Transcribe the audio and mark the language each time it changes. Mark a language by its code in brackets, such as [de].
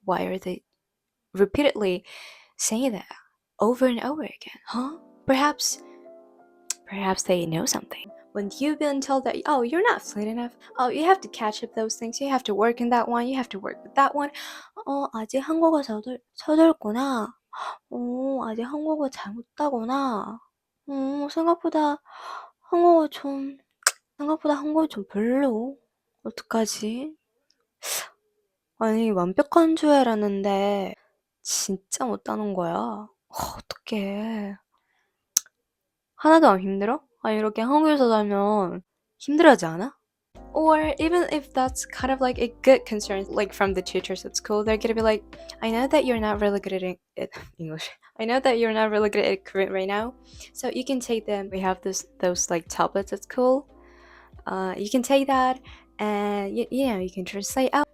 [en] Why are they repeatedly saying that over and over again? Huh? Perhaps they know something. When you've been told that, oh, you're not fluent enough, oh, you have to catch up those things, you have to work in that one, you have to work with that one. [ko] 아직 한국어 서툴구나. 아직 한국어 잘 못하구나. 생각보다 한국어 좀 별로. 어떡하지? 아니, 완벽한 줄 알았는데 진짜 못하는 거야. 어떡해. 하나도 안 힘들어? 이렇게 한국에서 살면 힘들어하지 않아? [en] Or even if that's kind of like a good concern, like from the teachers at school, they're gonna be like, I know that you're not really good at English. I know that you're not really good at Korean right now, so you can take them. We have those like tablets at school. You can take that, and you can translate out.